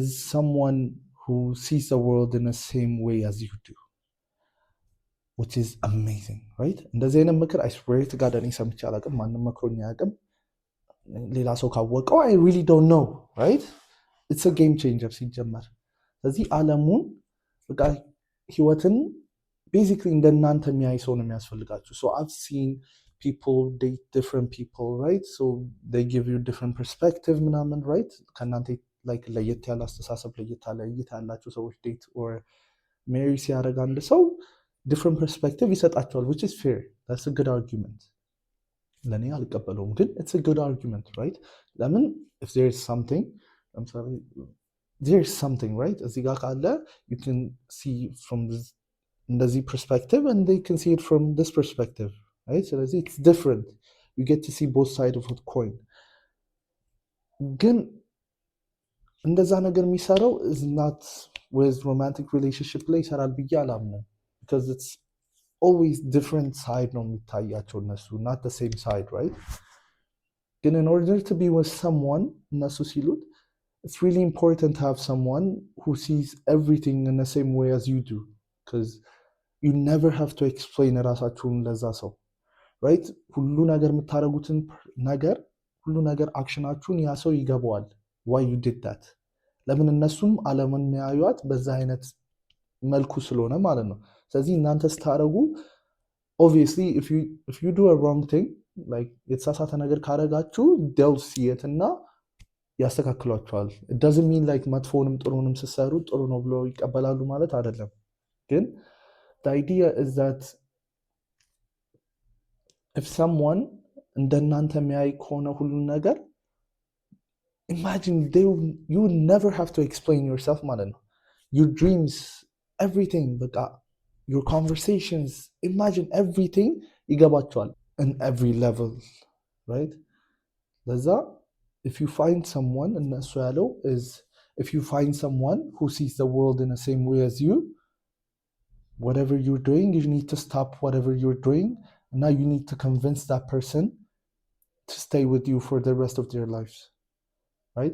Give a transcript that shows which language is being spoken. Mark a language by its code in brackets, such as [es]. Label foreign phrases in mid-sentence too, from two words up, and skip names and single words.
[en] someone who sees the world in the same way as you do which is amazing right [am] እንደዚህ አይነት ምክር [en] I swear to God [am] እኔ ሰምቼ አላውቅም ማንም መክሮኝ አያውቅም ሌላ ሰው ካወቀው [en] I really don't know right it's a game changer [am] ሲጀመር ስለዚህ ዓለሙን በቃ ህይወትን [en] basically [am] እንደናንተ የሚያይ ሰው ነው የሚያስፈልጋችሁ [en] so I've seen people date different people right so they give you different perspective [am] ምናምን right ከናንተ like ለየት ያለ አስተሳሰብ ለየት ያለ እይታ ያላችሁ ሰዎች [en] date or marry [am] ሲያደርግ አንድ [en] ሰው different perspective ይሰጣቸዋል which is fair that's a good argument [am] ለኔ አልቀበለውም ግን [en] it's a good argument right ለምን if there is something I'm sorry there is something right [am] እዚህ ጋር ካለ [en] you can see from this እንደዚህ perspective and they can see it from this perspective right so it's different you get to see both sides of the coin [am] ግን እንደዛ ነገር የሚሰራው [en] is not with romantic relationship [am] ላይ ይሰራል ብዬ አላምንም [en] because it's always different side [am] ነው የሚታያቸው እነሱ [en] not the same side right ግን in order to be with someone [am] እነሱ ሲሉት [en] it's really important to have someone who sees everything in the same way as you do because you never have to explain ራሳችሁን [am] ለዛ ሰው right ሁሉ ነገር የምታረጉትን ነገር ሁሉ ነገር አክሽናችሁን ያ ሰው ይገባዋል [en] why you did that [am] ለምን እነሱም ዓለምን የሚያዩት በዛ አይነት መልኩ ስለሆነ ማለት ነው ስለዚህ እናንተ ስታረጉ [en] obviously if you do a wrong thing [am] የተሳሳተ ነገር ካረጋችሁ [en] they'll see it [am] እና ያስተካክሏቸዋል። [en] it doesn't mean like [am] መጥፎንም ጥሩንም ስትሰሩ ጥሩ ነው ብሎ ይቀበላሉ ማለት አይደለም። ግን [en] the idea is that if someone [am] እንደናንተ የሚያይ ከሆነ ሁሉን ነገር [en] imagine you would never have to explain yourself [am] ማለት ነው። [en] your dreams, everything, በቃ your conversations, imagine everything ይገባቸዋል in every level, right? ለዛ if you find someone, [am] እነሱ ያለው [en] is if you find someone who sees the world in the same way as you, whatever you're doing, you need to stop whatever you're doing, and now you need to convince that person to stay with you for the rest of their lives, right?